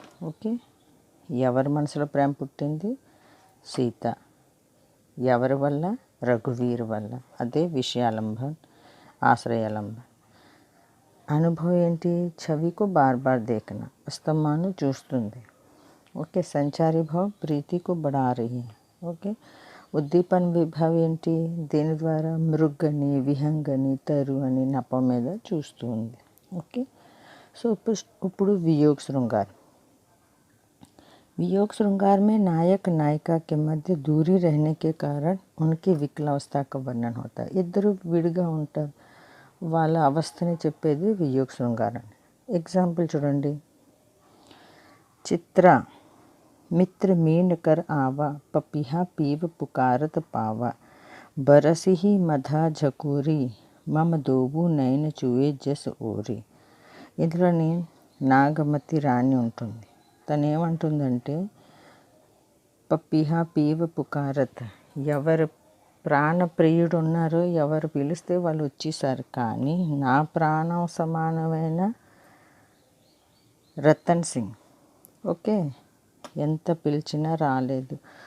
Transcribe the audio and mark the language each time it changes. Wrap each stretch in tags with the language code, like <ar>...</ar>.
<te>Okay. ఎవరి మనసులో ప్రేమ పుట్టింది, సీత. ఎవరి వల్ల, రఘువీర్ వల్ల. అదే విషయాలంబన్, ఆశ్రయాలంబన్. అనుభవం ఏంటి,</te> <hi>छवि బార్ బార్ देखना,</hi> <te>అస్తమాను చూస్తుంది.</te> <en>Okay.</en> <hi>సంచారీ భావ్ ప్రీతి को बढ़ा रही है.</hi> <en>Okay.</en> <te>ఉద్దీపన విభావం ఏంటి, దీని ద్వారా మృగని, విహంగని, తరు అని నపం మీద చూస్తూ ఉంది. ఓకే. సో ఇప్పుడు వియోగ శృంగార్.</te> <hi>वियोग श्रृंगार में नायक नायिका के मध्य दूरी रहने के कारण उनकी विकलावस्था का वर्णन होता है.</hi> <te>ఇద్దరు విడిగా ఉంటారు, వాళ్ళ అవస్థని చెప్పేది వియోగ శృంగార్ అని. ఎగ్జాంపుల్ చూడండి.</te> <hi>చిత్ర मित्र मीन कर आवा, पपीहा पीव पुकारत पावा, बरसी ही मधा झकोरी, मम दोबू नैन चुए जस ओरी.</hi> <te>ఇందులోని నాగమతి రాణి ఉంటుంది. తను ఏమంటుందంటే,</te> <hi>పప్పీహా పీవ పుకారత్,</hi> <te>ఎవరు ప్రాణప్రియుడు ఉన్నారు, ఎవరు పిలిస్తే వాళ్ళు వచ్చేసారు. కానీ నా ప్రాణం సమానమైన రతన్ సింగ్ ఓకే ఎంత పిలిచినా రాలేదు.</te>